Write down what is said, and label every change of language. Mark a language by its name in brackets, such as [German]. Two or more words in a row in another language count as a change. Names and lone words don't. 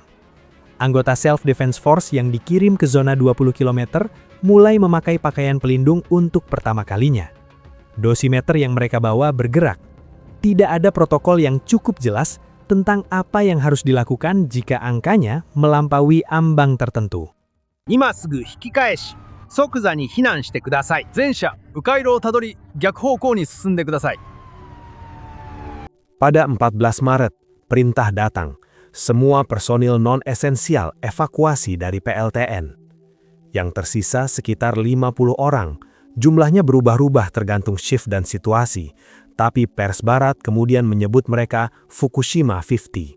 [Indonesian] Anggota Self-Defense Force yang dikirim ke zona 20 km mulai memakai pakaian pelindung untuk pertama kalinya. Dosimeter yang mereka bawa bergerak. Tidak ada protokol yang cukup jelas tentang apa yang harus dilakukan jika angkanya melampaui ambang tertentu. [Japanese] 今すぐ引き返し、即座に避難してください。全車、迂回路をたどり、逆方向に進んでください。 [Indonesian] Pada 14 Maret, perintah datang. Semua personil non-esensial evakuasi dari PLTN. Yang tersisa sekitar 50 orang. Jumlahnya berubah-ubah tergantung shift dan situasi. Tapi pers barat kemudian menyebut mereka Fukushima 50.